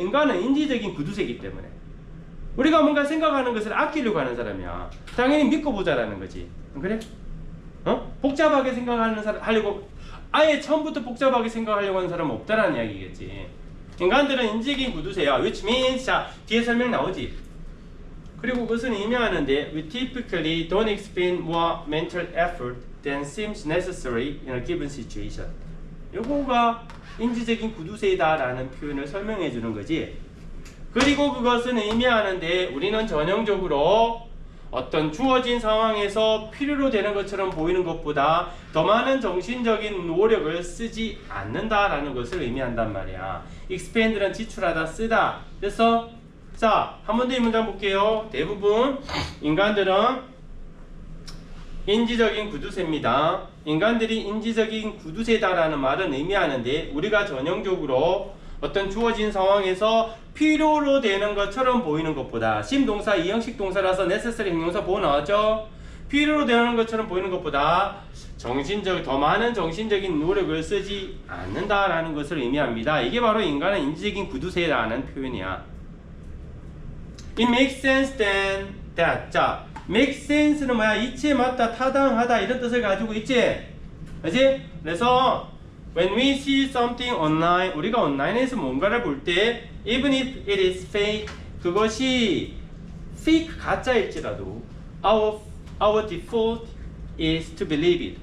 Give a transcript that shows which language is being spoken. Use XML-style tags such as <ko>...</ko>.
<ko>인간은 인지적인 구두쇠이기 때문에. 우리가 뭔가 생각하는 것을 아끼려고 하는 사람이야. 당연히 믿고 보자라는 거지. 안 그래? 복잡하게 생각하는 사람 하려고 아예 처음부터 복잡하게 생각하려고 하는 사람은 없다라는 이야기겠지. 인간들은 인지적인 구두쇠야.</ko> <en>which means,</en> <ko>자, 뒤에 설명 나오지. 그리고 그것은 의미하는데</ko> <en>we typically don't expend more mental effort than seems necessary in a given situation.</en> <ko>요거가 인지적인 구두쇠다라는 표현을 설명해 주는 거지. 그리고 그것은 의미하는데 우리는 전형적으로 어떤 주어진 상황에서 필요로 되는 것처럼 보이는 것보다 더 많은 정신적인 노력을 쓰지 않는다라는 것을 의미한단 말이야. expend는 지출하다, 쓰다. 그래서 자, 한 번 더 이 문장 볼게요. 대부분 인간들은 인지적인 구두쇠입니다. 인간들이 인지적인 구두쇠다라는 말은 의미하는데 우리가 전형적으로 어떤 주어진 상황에서 필요로 되는 것처럼 보이는 것보다, 심동사 이형식 동사라서 necessary 형용사 보호 나왔죠? 필요로 되는 것처럼 보이는 것보다 더 많은 정신적인 노력을 쓰지 않는다라는 것을 의미합니다. 이게 바로 인간의 인지적인 구두쇠라는 표현이야.</ko> <en>It makes sense then that.</en> <ko>자, make sense는 뭐야? 이치에 맞다, 타당하다 이런 뜻을 가지고 있지? 그치?</ko> <en>그래서 when we see something online,</en> <ko>우리가 온라인에서 뭔가를 볼 때</ko> <en>even if it is fake,</en> <ko>그것이</ko> <en>fake,</en> <ko>가짜일지라도</ko> <en>our default is to believe it.</en>